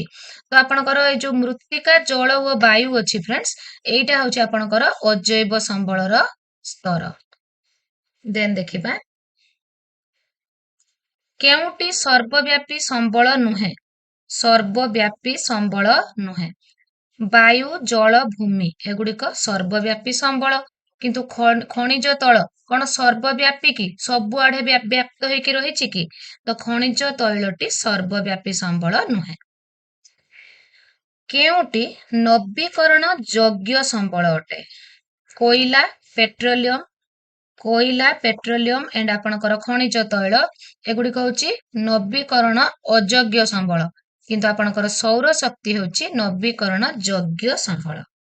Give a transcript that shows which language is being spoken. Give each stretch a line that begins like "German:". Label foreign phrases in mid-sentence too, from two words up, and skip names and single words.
Odia: ତ ଆପଣଙ୍କର ଏ ଯୋ ମୃତ୍ତିକା ଜଳ ଔର ବାୟୁ ଅଛି ଫ୍ରେଣ୍ଡସ, ଏଇଟା ହେଉଛି ଆପଣଙ୍କର ଅଜୈବ ସମ୍ବଳର ସ୍ତର। ତେବେ ଦେଖିବା, କେଉଁଟି ସର୍ବବ୍ୟାପୀ ସମ୍ବଳ ନୁହେଁ? ସର୍ବବ୍ୟାପୀ ସମ୍ବଳ ନୁହେଁ। ବାୟୁ, ଜଳ, ଭୂମି ଏଗୁଡ଼ିକ ସର୍ବବ୍ୟାପୀ ସମ୍ବଳ, କିନ୍ତୁ ଖଣିଜ ତୈଳ କଣ ସର୍ବବ୍ୟାପୀ କି ସବୁଆଡ଼େ ବ୍ୟାପ୍ତ ହୋଇକି ରହିଛି କି? ତ ଖଣିଜ ତୈଳଟି ସର୍ବବ୍ୟାପୀ ସମ୍ବଳ ନୁହେଁ। କେଉଁଟି ନବୀକରଣ ଯୋଗ୍ୟ ସମ୍ବଳ ଅଟେ? କୋଇଲା, ପେଟ୍ରୋଲିୟମ, କୋଇଲା, ପେଟ୍ରୋଲିୟମ ଏଣ୍ଡ ଆପଣଙ୍କର ଖଣିଜ ତୈଳ ଏଗୁଡ଼ିକ ହେଉଛି ନବୀକରଣ ଅଯୋଗ୍ୟ ସମ୍ବଳ, କିନ୍ତୁ ଆପଣଙ୍କର ସୌର ଶକ୍ତି ହେଉଛି ନବୀକରଣ ଯୋଗ୍ୟ ସମ୍ବଳ।